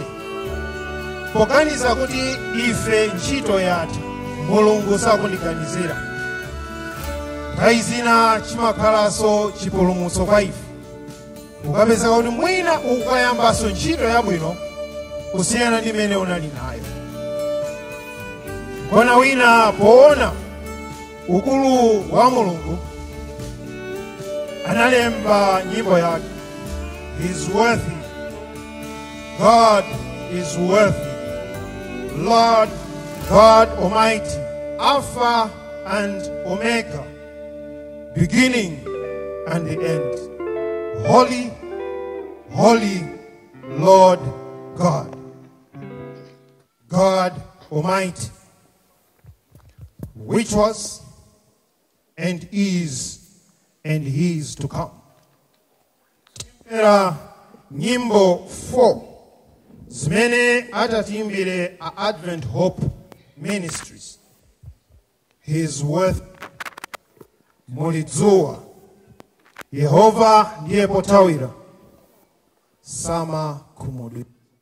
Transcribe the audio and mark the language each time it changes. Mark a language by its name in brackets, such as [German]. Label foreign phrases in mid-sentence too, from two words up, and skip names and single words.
[Nyanja] Poganiza kuti ife ntchito yathu Mulungu sakundiganizira, nthawi zina chimakhalanso chipulumutso kwa ife. Ukapeza kuti mwina ukayambaso ntchito yabwino kusiyana ndi mene unali nayo. Kona wina poona ukulu wa Mulungu analemba nyimbo yake, [English] He's worthy, God is worthy, Lord God Almighty, Alpha and Omega, beginning and the end. Holy, holy Lord God, God Almighty, which was and is to come. [Nyanja] Nyimbo 4 zimene atatimbire a Advent Hope Ministries. [English] His worth [Nyanja] mulidzuwa, Yehova ndiye potawira, sama kumudwira.